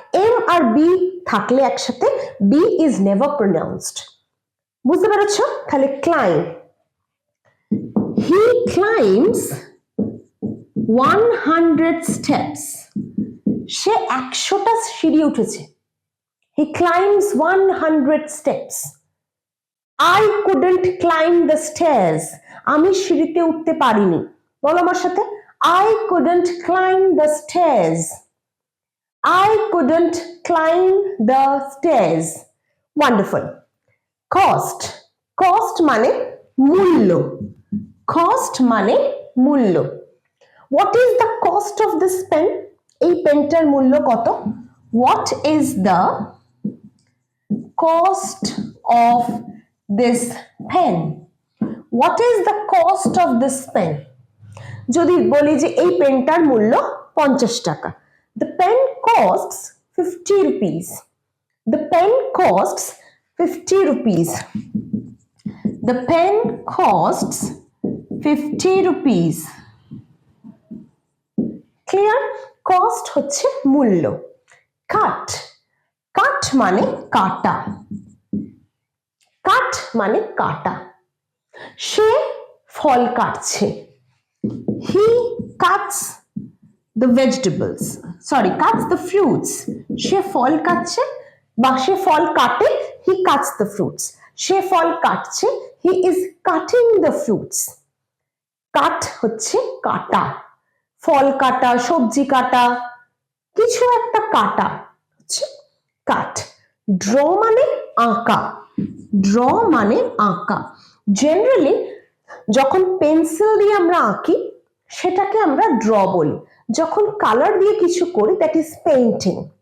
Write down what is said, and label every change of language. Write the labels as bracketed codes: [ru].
[bn] M আর B থাকলে একসাথে [en] B is never pronounced. [bn] বুঝতে পেরেছো? তাহলে ক্লাইম, [en] he climbs 100 steps, [bn] সে 100টা সিঁড়ি উঠেছে। [en] He climbs 100 steps. I couldn't climb the stairs, [bn] আমি সিঁড়িতে উঠতে পারিনি। বলো আমার সাথে, [en] I couldn't climb the stairs. I couldn't climb the stairs. Wonderful. [bn] Cost, cost মানে মূল্য, cost মানে মূল্য। [en] What is the cost of this pen? [bn] এই পেনটার মূল্য কত? [en] What is the cost of this pen? What is the cost of this pen? [bn] যদি বলি যে এই পেনটার মূল্য 50 টাকা, [en] the pen costs 50 rupees. The pen costs 50 rupees. The pen costs 50 rupees. [bn] Clear? Cost হচ্ছে মূল্য। কাট, কাট মানে কাটা, কাট মানে কাটা। সে ফল কাটছে, [en] He cuts the vegetables, sorry, cuts the fruits. [bn] সে ফল কাটছে বা সে ফল কাটে, [en] he cuts the fruits. [bn] সে ফল কাটছে, [en] he is cutting the fruits. [bn] কাট হচ্ছে কাটা, ফল কাটা, সবজি কাটা, কিছু একটা কাটা হচ্ছে কাট। ড্র মানে আঁকা, ড্র মানে আঁকা। জেনারেলি যখন পেন্সিল দিয়ে আমরা আঁকি সেটাকে আমরা ড্র বলি, যখন কালার দিয়ে কিছু করি [en] That is painting.